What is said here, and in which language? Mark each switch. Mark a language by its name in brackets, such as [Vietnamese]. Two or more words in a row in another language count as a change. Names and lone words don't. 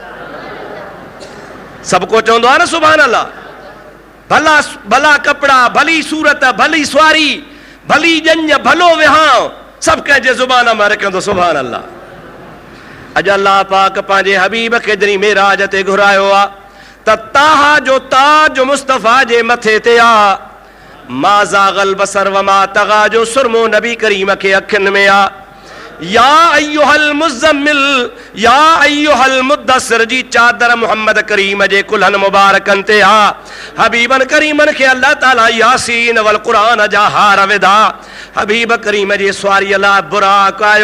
[Sindhi] सभु को चवंदो आहे न [Arabic] سبحان الله. [Sindhi] भला भला कपिड़ा, भली सूरत, भली सुवारी, भली ॼञ, भलो विहांव, सभु कंहिंजे ज़ुबान मां रखंदो [Arabic] سبحان الله. [Sindhi] अॼु अल्लाह पाक पंहिंजे हबीब खे जॾहिं मेराज ते घुरायो आहे त ताहा जो ताज मुस्तफ़ा जे मथे ते आ। [Arabic] ما زاغ البصر وما طغى [Sindhi] जो सुरमो नबी करीम खे अखियुनि में आ। [Arabic] يا أيها المزمل يا أيها المدثر [Sindhi] जी चादर मोहम्मद करीम जे कुल्हनि मुबारकनि ते आ। हबीबन करीमन खे अल्लाह ताला [Arabic] يس والقرآن [Sindhi] जा हार विधा। हबीब करीम जी सवारीअ लाइ बुराक आयो।